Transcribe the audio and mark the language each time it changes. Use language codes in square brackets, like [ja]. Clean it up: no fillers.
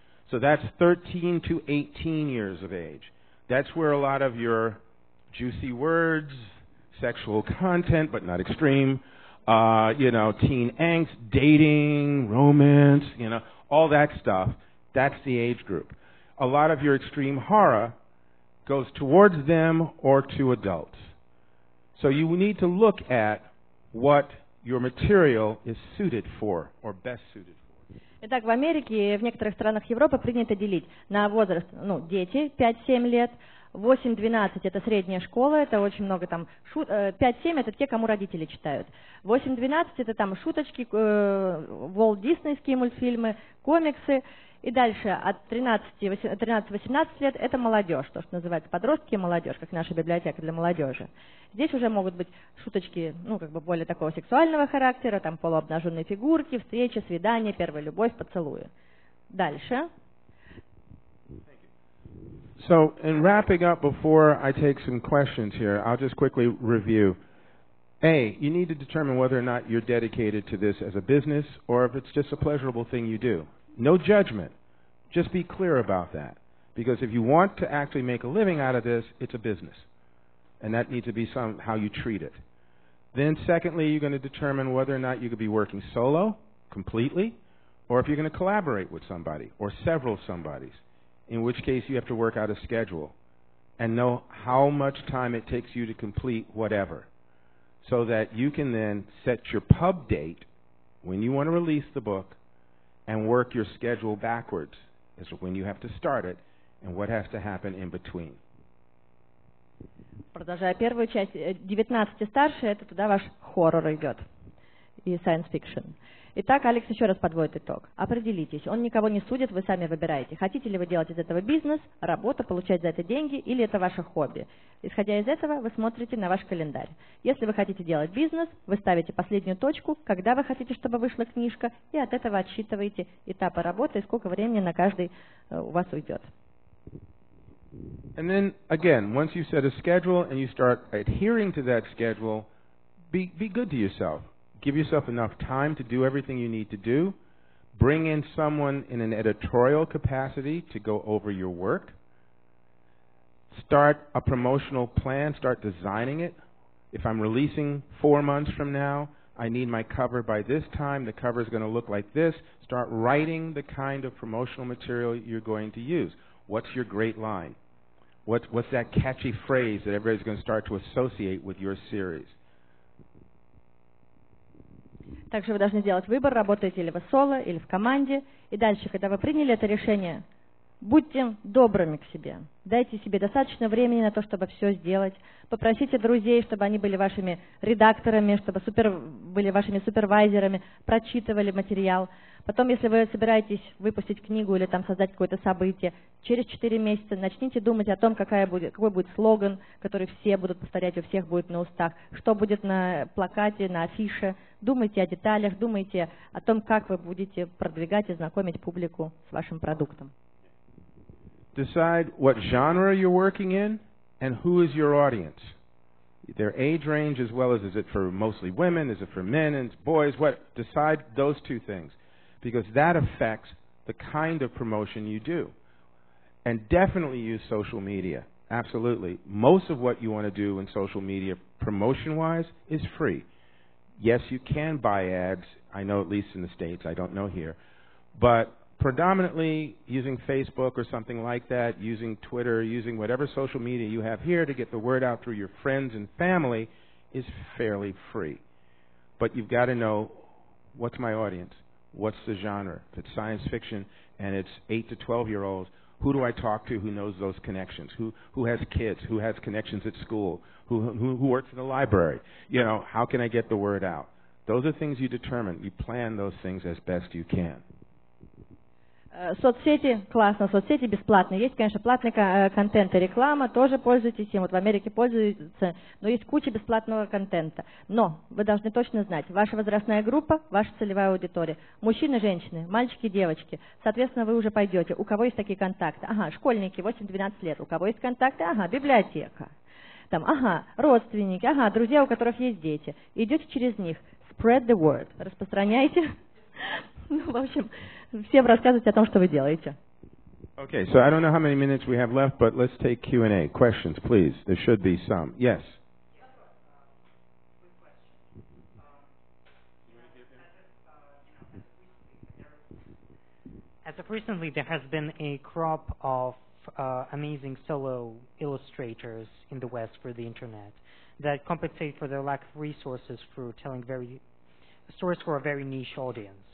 [en] So that's 13 to 18 years of age. That's where a lot of your juicy words, sexual content, but not extreme, teen angst, dating, romance, all that stuff That's the age group. A lot of your extreme horror goes towards them or to adults. So you need to look at what your material is suited for or best suited for. [ru] Итак, в Америке и в некоторых странах Европы принято делить на возраст, дети 5-7 лет, 8-12 это средняя школа, это очень много там, 5-7 это те, кому родители читают, 8-12 это там шуточки, Walt Диснейские мультфильмы, комиксы, и дальше от 13-18 лет это молодежь, то, что называется подростки и молодежь, как наша библиотека для молодежи. Здесь уже могут быть шуточки, более такого сексуального характера, там полуобнаженные фигурки, встречи, свидания, первая любовь, поцелуи. Дальше. [en] So, in wrapping up, before I take some questions here, I'll just quickly review. A, you need to determine whether or not you're dedicated to this as a business or if it's just a pleasurable thing you do. No judgment. Just be clear about that. Because if you want to actually make a living out of this, it's a business. And that needs to be how you treat it. Then secondly, you're going to determine whether or not you could be working solo, completely, or if you're going to collaborate with somebody or several somebodies. In which case you have to work out a schedule and know how much time it takes you to complete whatever, so that you can then set your pub date when you want to release the book and work your schedule backwards as to when you have to start it and what has to happen in between. [ru] Продолжая первую часть, 19 и старше, это туда ваш хоррор идет и science fiction. Итак, Алекс еще раз подводит итог. Определитесь, он никого не судит, вы сами выбираете. Хотите ли вы делать из этого бизнес, работу, получать за это деньги, или это ваше хобби. Исходя из этого, вы смотрите на ваш календарь. Если вы хотите делать бизнес, вы ставите последнюю точку, когда вы хотите, чтобы вышла книжка, и от этого отсчитываете этапы работы и сколько времени на каждый у вас уйдет. [en] And then, again, once you set a schedule and you start adhering to that schedule, be good to yourself. Give yourself enough time to do everything you need to do. Bring in someone in an editorial capacity to go over your work. Start a promotional plan. Start designing it. If I'm releasing 4 months from now, I need my cover by this time. The cover is going to look like this. Start writing the kind of promotional material you're going to use. What's your great line? What's that catchy phrase that everybody's going to start to associate with your series? [ru] Также вы должны сделать выбор, работаете ли вы соло или в команде. И дальше, когда вы приняли это решение, будьте добрыми к себе. Дайте себе достаточно времени на то, чтобы все сделать. Попросите друзей, чтобы они были вашими редакторами, чтобы были вашими супервайзерами, прочитывали материал. Потом, если вы собираетесь выпустить книгу или там создать какое-то событие, через 4 месяца начните думать о том, какой будет слоган, который все будут повторять, у всех будет на устах, что будет на плакате, на афише. Думайте о деталях, думайте о том, как вы будете продвигать и знакомить публику с вашим продуктом. [en] Decide what genre you're working in and who is your audience. Their age range as well as is it for mostly women, is it for men and boys, what? Decide those two things. Because that affects the kind of promotion you do. And definitely use social media. Absolutely. Most of what you want to do in social media, promotion-wise, is free. Yes, you can buy ads. I know at least in the States. I don't know here. But predominantly using Facebook or something like that, using Twitter, using whatever social media you have here to get the word out through your friends and family is fairly free. But you've got to know, what's my audience? What's the genre? If it's science fiction and it's 8 to 12-year-olds, who do I talk to who knows those connections? Who has kids? Who has connections at school? Who works in the library? You know, how can I get the word out? Those are things you determine. You plan those things as best you can. [ru] Соцсети, классно, соцсети бесплатные. Есть, конечно, платный контент и реклама, тоже пользуйтесь им. Вот в Америке пользуются, но есть куча бесплатного контента. Но вы должны точно знать, ваша возрастная группа, ваша целевая аудитория. Мужчины, женщины, мальчики, девочки. Соответственно, вы уже пойдете. У кого есть такие контакты? Ага, школьники, 8-12 лет. У кого есть контакты? Ага, библиотека. Там, ага, родственники, ага, друзья, у которых есть дети. Идете через них. [en] Spread the word. [ru] Распространяйте. Ну, в общем, всем рассказывайте о том, что вы делаете. [en] Okay, so I don't know how many minutes we have left, but let's take Q&A. Questions, please. There should be some. Yes. As of recently, there has been a crop of amazing solo illustrators in the West for the internet that compensate for their lack of resources through telling stories for a very niche audience.